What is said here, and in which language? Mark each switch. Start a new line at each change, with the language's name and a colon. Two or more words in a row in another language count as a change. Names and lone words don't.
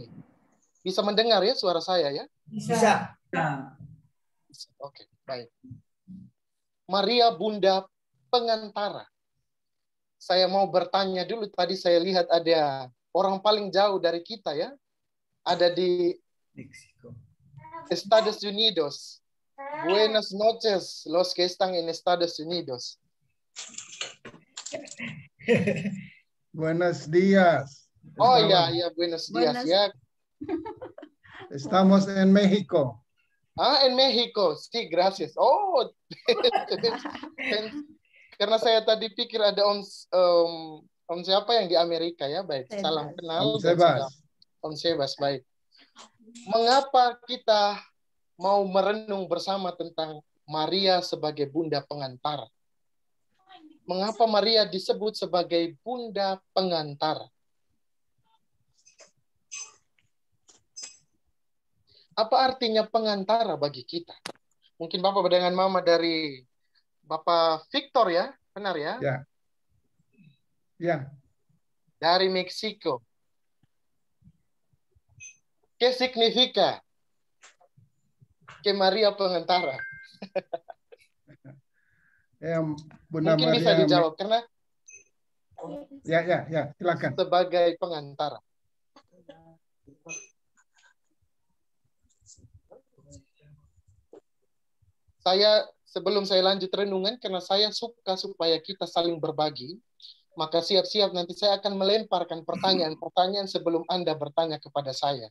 Indonesian: Bisa mendengar ya suara saya ya? Bisa. Oke, baik. Maria, Bunda Pengantara. Saya mau bertanya dulu, tadi saya lihat ada orang paling jauh dari kita ya. Ada di Estados Unidos.
Spanish: Buenas noches, los que están en Estados Unidos. Buenos días.
Indonesian: Oh ya,
Spanish: buenos días ya. Estamos en México. Ah, en México. Sí, gracias.
Indonesian: Oh, Karena saya tadi pikir ada Om siapa yang di Amerika ya, baik. Salam kenal. Om Sebas. Om Sebas, baik. Mengapa kita mau merenung bersama tentang Maria sebagai bunda pengantara? Mengapa Maria disebut sebagai bunda pengantara? Apa artinya pengantara bagi kita? Mungkin Bapak dengan Mama dari Bapak Victor ya, benar ya? Ya. Ya. Dari Meksiko.
Spanish: ¿Qué significa que Maria pengantara?
Indonesian: Bunda Mungkin Maria, bisa dijawab karena ya, silakan. sebagai pengantara. Sebelum saya lanjut renungan, karena saya suka supaya kita saling berbagi, maka siap-siap nanti saya akan melemparkan pertanyaan-pertanyaan sebelum Anda bertanya kepada saya.